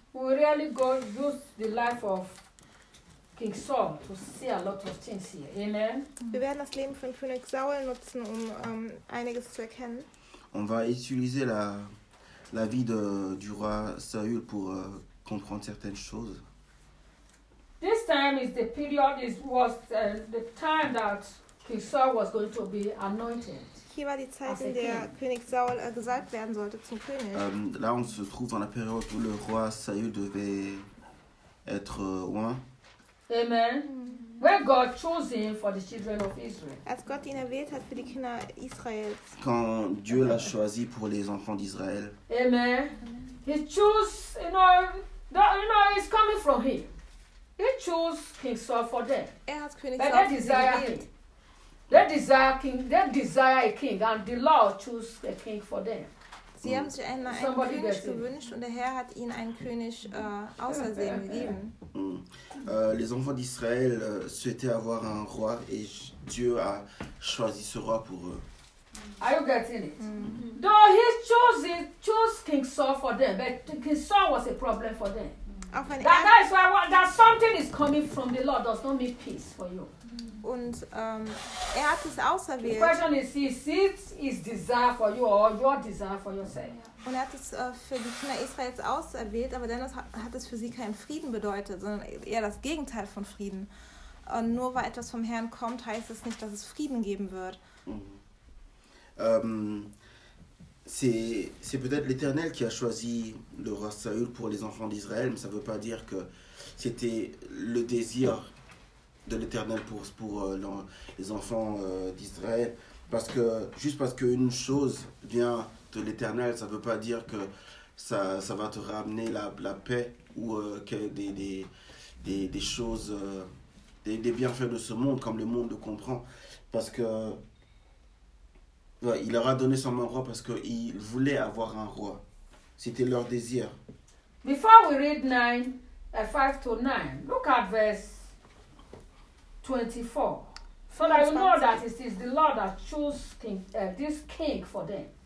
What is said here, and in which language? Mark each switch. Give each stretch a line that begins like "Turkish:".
English: We really go use the life of King Saul to see a lot of things here. Amen.
German: Wir werden das Leben von König Saul nutzen, um einiges zu erkennen.
French: On va utiliser la vie du roi Saül pour comprendre certaines choses.
English: This time is the period was the time that King Saul was going to be anointed.
German: Hier war die Zeit, in der König Saul gesalbt werden sollte zum König.
French: Là on se trouve dans la période où le roi Saül devait être roi.
English: Amen. Where God chose him for the children of Israel.
German: Als Gott ihn erwählt hat für die Kinder Israels.
French: Quand Dieu l'a choisi pour les enfants d'Israël.
English: Amen. He chose, it's coming from him. He chose King Saul for them.
German: Hat König Saul
English: They desire a king, and the Lord chose a king for them.
German: Sie haben sich einen König gewünscht und der Herr hat ihnen einen König ausersehen gegeben.
French: Les enfants d'Israël souhaitaient avoir un roi et Dieu a choisi ce roi pour eux.
English: Are you getting it? Mm-hmm. Though he chose King Saul for them, but King Saul was a problem for them. That is why that something is coming from the Lord does not mean peace for you.
German: Und hat es auserwählt.
English: The question is desire for you or your desire for yourself?
German: Und hat es für die Kinder Israels auserwählt, aber dennoch hat es für sie keinen Frieden bedeutet, sondern eher das Gegenteil von Frieden. Und nur weil etwas vom Herrn kommt, heißt es nicht, dass es Frieden geben wird.
French: C'est peut-être l'Éternel qui a choisi le roi Saül pour les enfants d'Israël, mais ça ne veut pas dire que c'était le désir de l'Éternel pour les enfants d'Israël, parce que une chose vient de l'Éternel, ça veut pas dire que ça va te ramener la paix ou que des choses des bienfaits de ce monde comme le monde le comprend, parce que il leur a donné son roi parce que il voulait avoir un roi, c'était leur désir.
English: Before we read 5 to 9, look at verse 24. So that you know that it is the Lord that chose this king for them.